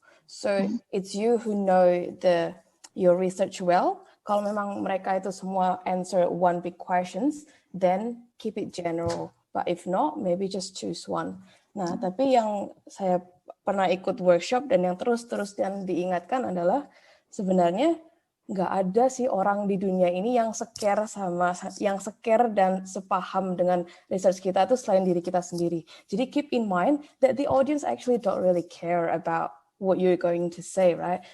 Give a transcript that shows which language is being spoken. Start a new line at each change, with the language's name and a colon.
English: So it's you who know your research well.
Indonesian: Kalau memang mereka itu semua
English: answer one big questions, then keep it general. But if not, maybe just choose one.
Indonesian: Nah, tapi yang saya pernah ikut workshop dan yang terus-terus dan diingatkan adalah sebenarnya nggak ada sih orang di dunia ini yang secare dan sepaham dengan research kita tuh selain diri kita sendiri. Jadi
English: keep in mind that the audience actually don't really care about what you're going to say, right?